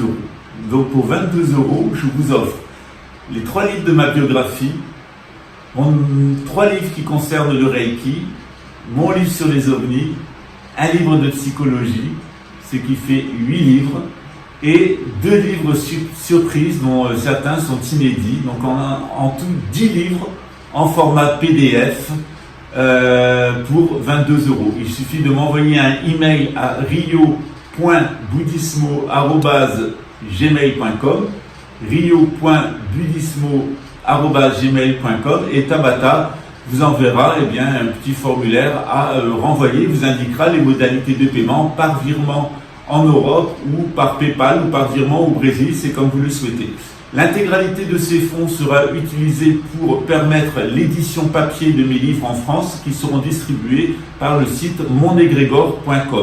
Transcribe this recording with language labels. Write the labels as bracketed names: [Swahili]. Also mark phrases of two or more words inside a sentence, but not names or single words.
[French] Donc pour 22 €, je vous offre les 3 livres de ma biographie, 3 livres qui concernent le Reiki, mon livre sur les ovnis, un livre de psychologie, ce qui fait 8 livres, et 2 livres surprises dont certains sont inédits. Donc on a en tout 10 livres en format PDF pour 22 €. Il suffit de m'envoyer un email à rio.budismo@gmail.com, rio.budismo@gmail.com, et Tabata vous enverra un petit formulaire à renvoyer, vous indiquera les modalités de paiement par virement en Europe ou par PayPal ou par virement au Brésil, c'est comme vous le souhaitez. L'intégralité de ces fonds sera utilisée pour permettre l'édition papier de mes livres en France, qui seront distribués par le site mondegrégor.com.